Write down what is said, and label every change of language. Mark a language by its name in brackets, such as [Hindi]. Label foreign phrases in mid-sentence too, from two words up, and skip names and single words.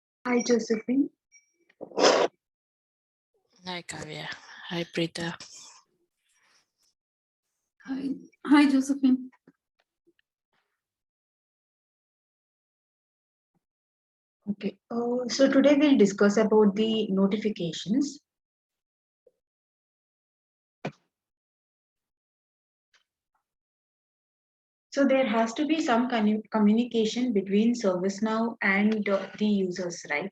[English] Hi, Josephine. Hi, Kavya. Hi, Preeta. Hi, Josephine. Okay. So today we'll discuss about the notifications. So there has to be some communication between ServiceNow and the users, right?